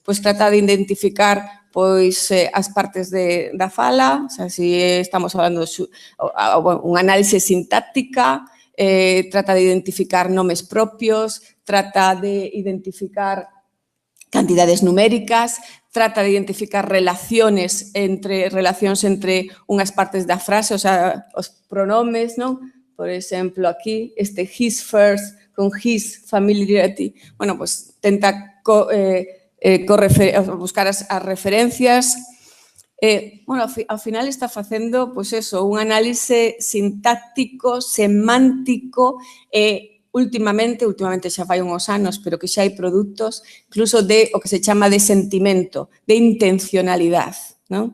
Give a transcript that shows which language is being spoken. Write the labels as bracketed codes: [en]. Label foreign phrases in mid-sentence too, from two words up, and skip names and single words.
[gl] pois trata de identificar as partes da fala, o sea, se estamos falando de unha análise sintáctica, trata de identificar nomes propios, trata de identificar cantidades numéricas, trata de identificar relacións entre unhas partes da frase, o sea, os pronomes, non? Por exemplo, aquí, [en] his first, con his familiarity, [gl] bueno, pues tenta buscar as referencias. Bueno, ao final está facendo, pues eso, un análise sintáctico, semántico e últimamente xa fai uns anos, pero que xa hai produtos, incluso de o que se chama de sentimento, de intencionalidade, non?